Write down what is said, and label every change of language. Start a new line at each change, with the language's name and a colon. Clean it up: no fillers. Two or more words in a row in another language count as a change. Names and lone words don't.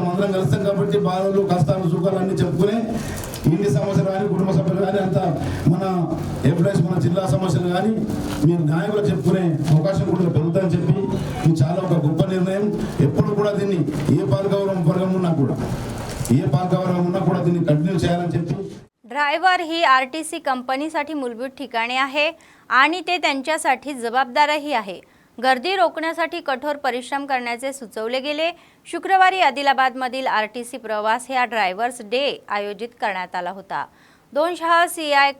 Telugu: అందరం కలుస్తాం కాబట్టి బాధలు కష్టాలు సుఖాలు అన్నీ చెప్పుకునే ఇంటి సమస్యలు కానీ కుటుంబ సభ్యులు కానీ అంతా మన ఎంప్లాయీస్ మన జిల్లా సమస్యలు కానీ మీ నాయకులు చెప్పుకునే అవకాశం కూడా పెరుగుతుందని చెప్పి ఇది చాలా ఒక గొప్ప నిర్ణయం. ఎప్పుడు కూడా దీన్ని ఏ పాలకవర్గం ఉన్నా కూడా దీన్ని కంటిన్యూ చేయాలని చెప్పి.
Marathi: ड्रायव्हर ही आरटीसी कंपनीसाठी मूलभूत ठिकाणे आहे आणि ते त्यांच्यासाठी जबाबदारही आहे. गर्दी रोखण्यासाठी कठोर परिश्रम करण्याचे सुचवले गेले. शुक्रवारी आदिलाबादमधील आरटीसी प्रवास या
English: drivers day
Marathi: आयोजित करण्यात आला होता.